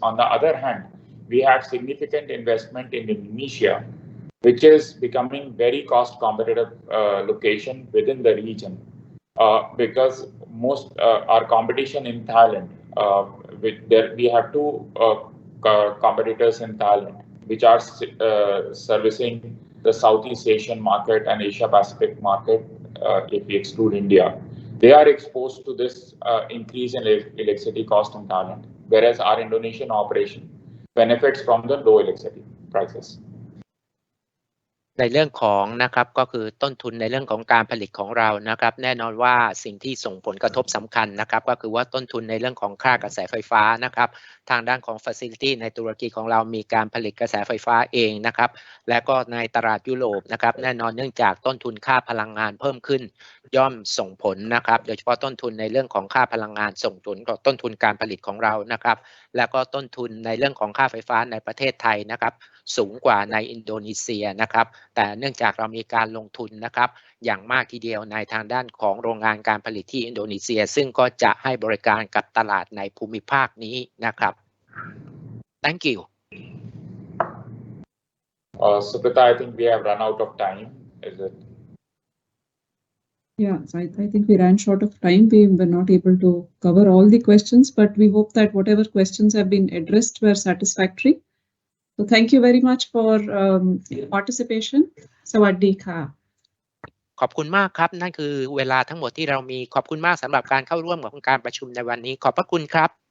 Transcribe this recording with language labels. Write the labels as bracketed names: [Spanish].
[English] On the other hand, we have significant investment in Indonesia, which is becoming very cost competitive location within the region, because most our competition in Thailand, we have two competitors in Thailand, which are servicing the Southeast Asian market and Asia Pacific market, if we exclude India. They are exposed to this increase in electricity cost in Thailand, whereas our Indonesian operation benefits from the low electricity prices. [Thai] ในเรื่องของนะครับก็คือต้นทุนในเรื่องของการผลิตของเรานะครับแน่นอนว่าสิ่งที่ส่งผลกระทบสำคัญนะครับก็คือว่าต้นทุนในเรื่องของค่ากระแสไฟฟ้านะครับทางด้านของ Facility ในตุรกีของเรามีการผลิตกระแสไฟฟ้าเองนะครับและก็ในตลาดยุโรปนะครับแน่นอนเนื่องจากต้นทุนค่าพลังงานเพิ่มขึ้น ย่อมส่งผลนะครับโดยเฉพาะต้นทุนในเรื่องของค่าพลังงานส่งผลต่อต้นทุนการผลิตของเรานะครับแล้วก็ต้นทุนในเรื่องของค่าไฟฟ้าในประเทศไทยนะครับสูงกว่าในอินโดนีเซียนะครับแต่เนื่องจากเรามีการลงทุนนะครับอย่างมากทีเดียวในทางด้านของโรงงานการผลิตที่อินโดนีเซียซึ่งก็จะให้บริการกับตลาดในภูมิภาคนี้นะครับ [English] Thank you. Suprita, I think we have run out of time. Is it? Yeah, so I think we ran short of time. We were not able to cover all the questions, but we hope that whatever questions have been addressed were satisfactory. So thank you very much for participation. [Thai] Sawadee ka. ขอบคุณมากครับนั่นคือเวลาทั้งหมดที่เรามีขอบคุณมากสำหรับการเข้าร่วมกับการประชุมในวันนี้ขอบพระคุณครับ